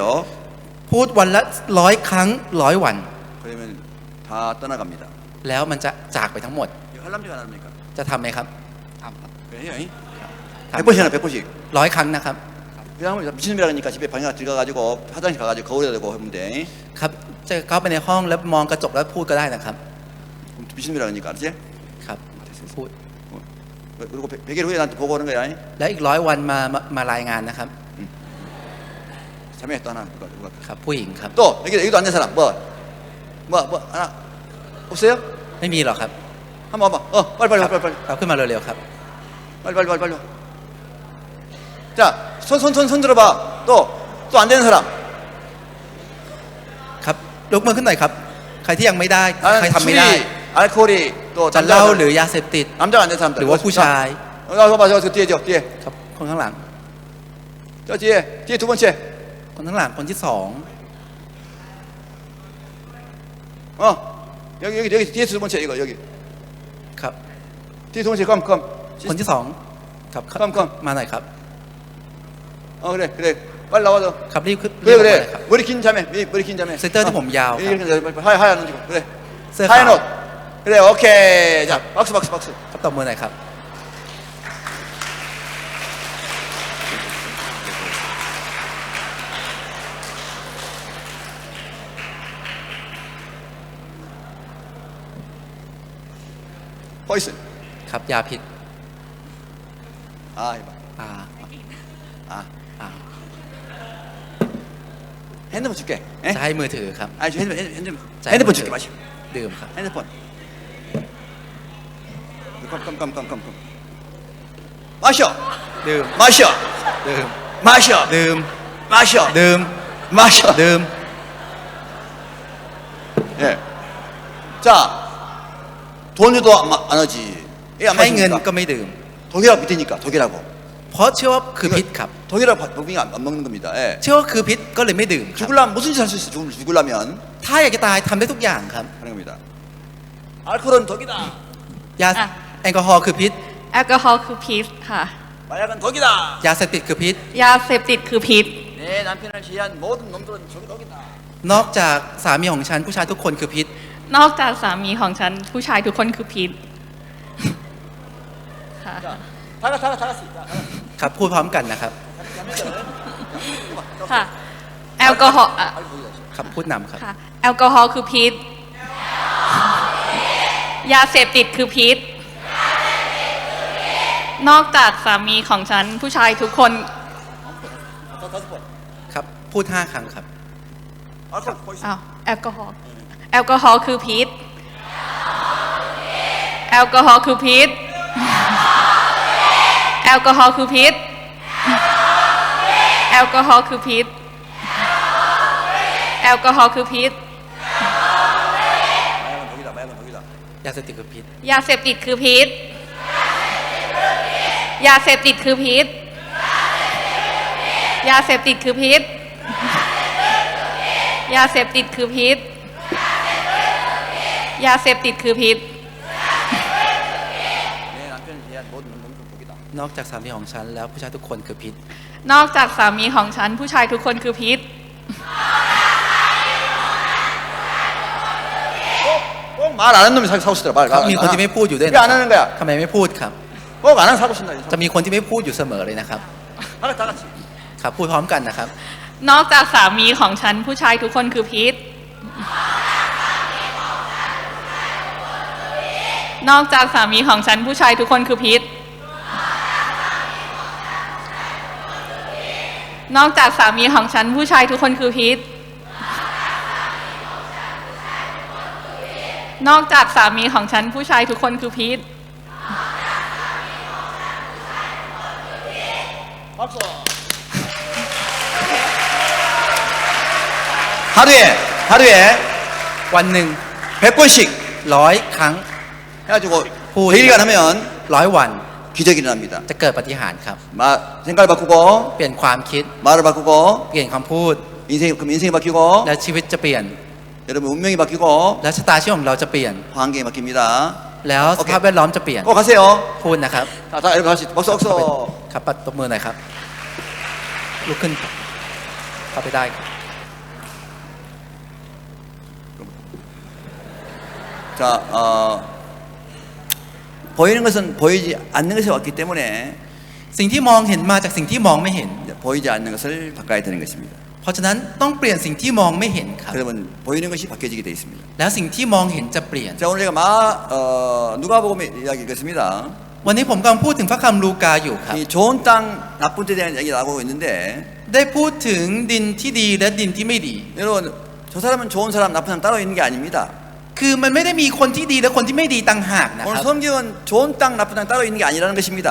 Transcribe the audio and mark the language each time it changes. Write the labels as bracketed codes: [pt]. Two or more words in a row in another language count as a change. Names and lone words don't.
[th] พูดวันละ100 ครั้ง100 วัน [ko] 그러면 다 떠나갑니다. [th] แล้วมันจะจากไปทั้งหมด [ko] 이거 할랍니까 안 합니까? [th] จะทำไหมครับ [ko] 그래요. [th] ทำ [ko] 100번씩 하나 100번씩. [th] 100 ครั้งนะครับ [ko] 그냥 미친놈이라니까 집에 방에 들어가가지고 화장실 가가지고 거울에 대고 하면 돼. [th] ครับจะเข้าไปในห้องแล้วมองกระจกแล้วพูดก็ได้นะครับ [ko] 미친놈이라니까 알지? [th] ครับพูด [ko] 그리고 100일 후에 나한테 보고 오는 거야. [th] แล้วอีก100 วันมารายงานนะครับ [ko] 자매 또 하나 누가 [th] ครับผู้หญิงครับ [ko] 또 여기도 앉는 사람 뭐 하나 없어요? [th] ไม่มีหรอกครับ [ko] 한번 와봐. 빨리 [th] ครับขึ้นมาเร็วๆครับ [ko] 빨리. 자, 손 들어봐. 또 안 되는 사람. [th] ครับยกมือขึ้นหน่อยครับ ใครที่ยังไม่ได้ ใครทำไม่ได้ [ko] 알코올이 또 [th] จะเหล้าหรือยาเสพติด [ko] 남자가 안 되는 사람들. [th] หรือว่าผู้ชาย [ko] 봐봐, 저 뒤에. [th] ครับคนข้างหลัง [ko] 저 뒤에 두 번째. [th] คนข้างหลังคนที่สอง [ko] 여기 뒤에 두 번째 이거 여기. [th] ครับ [ko] 뒤에 두 번째 컴. [th] คนที่สองครับ [ko] come. [th] มาหน่อยครับ [ko] 그래. 빨리 나와줘. [th] ครับรีบขึ้นรีบออกมาเลยครับ [ko] 머리 긴 자매. 머리 긴 자매. 센터 좀 봄야오. 이렇게 하얀 옷 입고. 그래. [th] เสื้อขาว [ko] 하얀 옷. 그래, 오케이. 자, 박수. [th] ครับตบมือหน่อยครับ [ko] 포이슨. [th] ครับยาพิษ [ko] 이봐. อ่า 아, อ่า 핸드폰 줄게. [th] จะให้มือถือครับ [ko] 핸드폰 줄게. 마시. [th] ดื่มครับ [ko] 핸드폰. 컴. 마셔. [th] ดื่ม [ko] 마셔. [th] ดื่ม [ko] 마셔. [th] ดื่ม [ko] 마셔. [th] ดื่ม [ko] 마셔. [th] ดื่ม [ko] 예. 자, 돈유도 안 하지. 안 [th] ให้เงิน [ko] 마십니까? [th] ก็ไม่ดื่ม [ko] 독이라고 믿으니까 독이라고. [th] เพราะเชื่อว่าคือพิษครับ [ko] 독이라고 법인이 안 먹는 겁니다. 예. [th] เชื่อว่าคือพิษก็เลยไม่ดื่มครับ [ko] 죽으려면 무슨 짓 할 수 있어? 죽으려면 [th] ถ้าอยากจะตายทำได้ทุกอย่างครับ [ko] 하는 겁니다. 알코올은 독이다. [th] ยา อ่ะ แอลกอฮอล์คือพิษ แอลกอฮอล์คือพิษค่ะ [ko] 마약은 독이다. [th] ยาเสพติดคือพิษ ยาเสพติดคือพิษ [ko] 내 남편을 시해한 모든 놈들은 독이다. [th] นอกจากสามีของฉันผู้ชายทุกคนคือพิษ นอกจากสามีของฉันผู้ชายทุกคนคือพิษค่ะ [ko] 자, 다 같이. 자, [th] ครับพูดพร้อมกันนะครับ ค่ะ แอลกอฮอล์ ครับพูดนำครับ ค่ะ แอลกอฮอล์คือพิษ ยาเสพติดคือพิษ นอกจากสามีของฉันผู้ชายทุกคน [ko] 다섯 번. [th] ครับพูด5 ครั้งครับ [en] alcohol poison. [th] อ้าวแอลกอฮอล์แอลกอฮอล์คือพิษ แอลกอฮอล์คือพิษ แอลกอฮอล์คือพิษ แอลกอฮอล์คือพิษ แอลกอฮอล์คือพิษ [ko] 마약은 독이다. [th] ยาเสพติดคือพิษ ยาเสพติดคือพิษ ยาเสพติดคือพิษ ยาเสพติดคือพิษ ยาเสพติดคือพิษ ยาเสพติดคือพิษ [ko] 내 남편을 시해한 모든 놈들은 독이다. [th] นอกจากสามีของฉันแล้วผู้ชายทุกคนคือพิษ นอกจากสามีของฉันผู้ชายทุกคนคือพิษ [ko] 꼭 말 안 하는 놈이 사고 싶더라. 말. [th] ครับมีคนที่ไม่พูดอยู่ด้วยนะ [ko] 왜 안 하는 거야? [th] ทำไมไม่พูดครับ [ko] 꼭 안 하는 사고 싶나? [th] จะมีคนที่ไม่พูดอยู่เสมอเลยนะครับ [ko] 다 같이. [th] ครับพูดพร้อมกันนะครับ นอกจากสามีของฉันผู้ชายทุกคนคือพิษ นอกจากสามีของฉันผู้ชายทุกคนคือพิษ นอกจากสามีของฉันผู้ชายทุกคนคือพิษ นอกจากสามีของฉันผู้ชายทุกคนคือพิษ [ko] 박수. 하루에 [th] วันหนึ่ง [ko] 100번씩 [th] 100 ครั้ง [ko] 해가지고 후- 100일간 하면 [th] 100 วัน [ko] 기적이 일어납니다. [th] จะเกิดปาฏิหาริย์ครับ [ko] 생각을 바꾸고 [th] เปลี่ยนความคิด [ko] 말을 바꾸고 [th] เปลี่ยนคำพูด [ko] 그럼 인생이 바뀌고 [th] และชีวิตจะเปลี่ยน [ko] 여러분 운명이 바뀌고 [th] และชะตาชีวิตของเราจะเปลี่ยน [ko] 환경이 바뀝니다. [th] แล้วสภาพแวดล้อมจะเปลี่ยน [ko] 가세요. [th] พูดนะครับ [ko] 자, 여러분 같이 박수 박수. [th] ครับปัดตบมือหน่อยครับลุกขึ้นเข้าไปได้ครับ [ko] 자, 보이는 것은 보이지 않는 것에 왔기 때문에 [th] สิ่งที่มองเห็นมาจากสิ่งที่มองไม่เห็น [ko] 이제 보이지 않는 것을 바꿔야 되는 것입니다. [th] เพราะฉะนั้นต้องเปลี่ยนสิ่งที่มองไม่เห็นครับ [ko] 그러면 보이는 것이 바뀌어지게 되어 있습니다. [th] แล้วสิ่งที่มองเห็นจะเปลี่ยน [ko] 자, 오늘 제가 누가복음 이야기 읽었습니다. [th] วันนี้ผมกำลังพูดถึงพระคัมภีร์ลูกาอยู่ครับ [ko] 이 좋은 땅, 나쁜 데 대한 이야기 나오고 있는데 [th] ได้พูดถึงดินที่ดีและดินที่ไม่ดี [ko] 여러분 저 사람은 좋은 사람, 나쁜 사람 따로 있는 게 아닙니다. [th] คือมันไม่ได้มีคนที่ดีและคนที่ไม่ดีต่างหากนะค [ko] 오늘 [th] รับ [ko] 성경은 좋은 땅, 나쁜 땅 따로 있는 게 아니라는 것입니다.